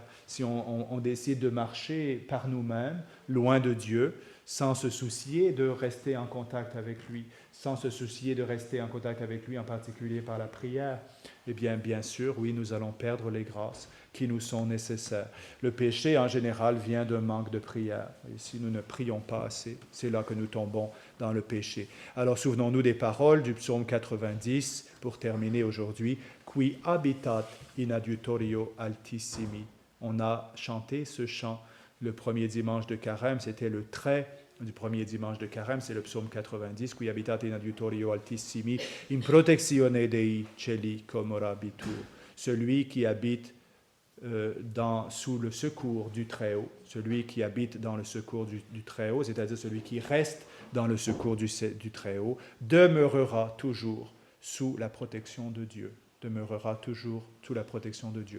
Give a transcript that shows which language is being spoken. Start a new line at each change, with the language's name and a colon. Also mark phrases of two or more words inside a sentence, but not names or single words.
French: Si on décide de marcher par nous-mêmes, loin de Dieu, sans se soucier de rester en contact avec lui, sans se soucier de rester en contact avec lui, en particulier par la prière, eh bien sûr, oui, nous allons perdre les grâces qui nous sont nécessaires. Le péché, en général, vient d'un manque de prière. Et si nous ne prions pas assez, c'est là que nous tombons dans le péché. Alors, souvenons-nous des paroles du psaume 90, pour terminer aujourd'hui.
Latin: « Qui habitat in adiutorio altissimi ».
French: On a chanté ce chant le premier dimanche de Carême, c'était le trait du premier dimanche de Carême, c'est le psaume 90, «
Latin: Qui habitat in adiutorio altissimi, in protectione Dei celi comorabitur ».
French: Celui qui habite sous le secours du Très-Haut, celui qui habite dans le secours du Très-Haut, c'est-à-dire celui qui reste dans le secours du Très-Haut, demeurera toujours sous la protection de Dieu, demeurera toujours sous la protection de Dieu.